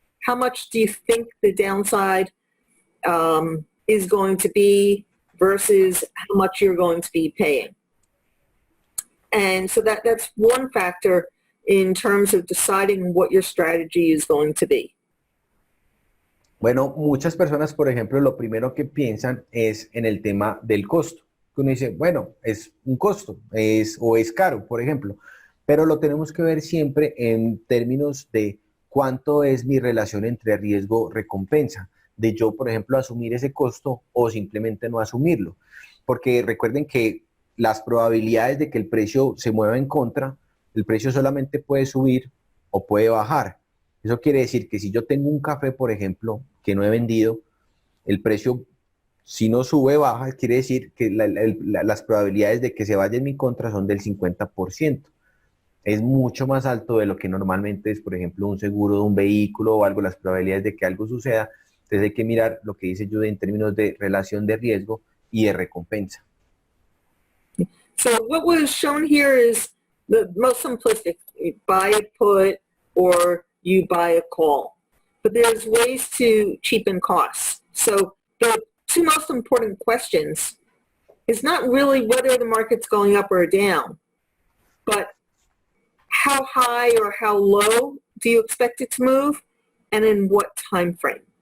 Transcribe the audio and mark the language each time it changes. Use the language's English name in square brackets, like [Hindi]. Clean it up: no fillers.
[English] How much do you think the downside is going to be versus how much you're going to be paying? And so that's one factor in terms of deciding what your strategy is going to be. [Spanish] Bueno, muchas personas, por ejemplo, lo primero que piensan es en el tema del costo. Uno dice, bueno, es un costo, o es caro, por ejemplo, pero lo tenemos que ver siempre en términos de cuánto es mi relación entre riesgo-recompensa, de yo, por ejemplo, asumir ese costo o simplemente no asumirlo. Porque recuerden que las probabilidades de que el precio se mueva en contra, el precio solamente puede subir o puede bajar. Eso quiere decir que si yo tengo un café, por ejemplo, que no he vendido, el precio, si no sube, baja, quiere decir que las probabilidades de que se vaya en mi contra son del 50%. Es mucho más alto de lo que normalmente es, por ejemplo, un seguro de un vehículo o algo, las probabilidades de que algo suceda. Entonces hay que mirar lo que dice Judy en términos de relación de riesgo y de recompensa. [English] So what was shown here is the most simplistic. You buy a put or you buy a call. But there's ways to cheapen costs. So the two most important questions is not really whether the market's going up or down, but how high or how low do you expect it to move, and in what time frame?